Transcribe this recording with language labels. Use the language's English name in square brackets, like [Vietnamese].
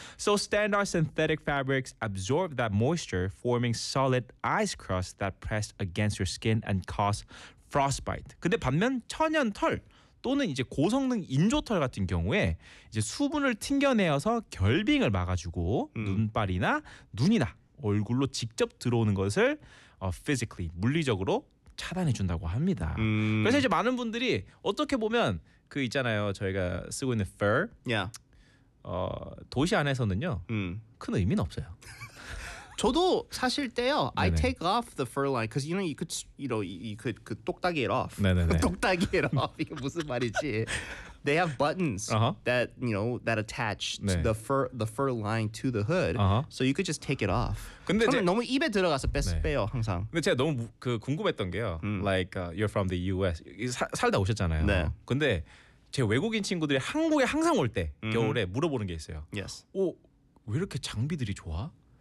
[English] So standard synthetic fabrics absorb that moisture forming solid ice crust that pressed against your skin and cause frostbite. [Korean] 근데 반면 천연 털 또는 이제 고성능 인조 털 같은 경우에 이제 수분을 튕겨내어서 결빙을 막아주고 눈발이나 눈이나 얼굴로 직접 들어오는 것을 physically, 물리적으로 차단해준다고 합니다. 그래서 이제 많은 분들이 어떻게 보면 그 있잖아요. 저희가 쓰고 있는 fur. [English] Yeah. [Korean] 도시 안에서는요. 큰 의미는 없어요. 저도 사실 때요. 네네. [English] I take off the fur line because you know you could you know you could [Korean] 그 똑딱이 [English] it off. [Korean] 네네네. 똑딱이 [English] it off. [Korean] 이게 무슨 말이지? [English] They have buttons that you know that attach [Korean] 네. [English] the fur line to the hood. So you could just take it off. [Korean] 근데 제가 너무 입에 들어가서 빼요 네. 항상. 근데 제가 너무 그 궁금했던 게요. [English] Like you're from the US. [Korean] 살다 오셨잖아요. 네. 근데 제 외국인 친구들이 한국에 항상 올 때 겨울에 물어보는 게 있어요. [English] Yes. [Korean] 왜 이렇게 장비들이 좋아?